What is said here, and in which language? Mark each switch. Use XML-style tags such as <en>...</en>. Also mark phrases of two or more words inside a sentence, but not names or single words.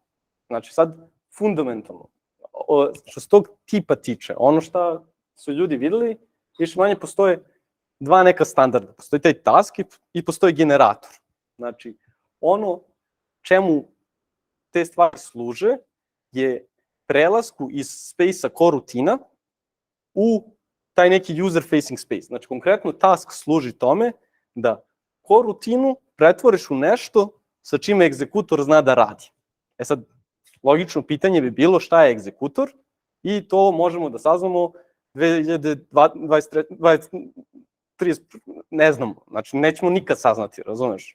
<sr>Znači sad, fundamentalno, što se tog tipa tiče, ono što su ljudi videli, više manje postoje dva neka standarda. Postoji taj task i postoji generator. Znači, ono čemu te stvari služe je prelasku iz space-a korutina u taj neki</sr> <en>user-facing space.</en> <sr>Znači, konkretno task služi tome da korutinu pretvoriš u nešto sa čime egzekutor zna da radi. E sad, logično pitanje bi bilo šta je egzekutor i to možemo da saznamo 2023, ne znamo, znači nećemo nikad saznati, razumeš?</sr>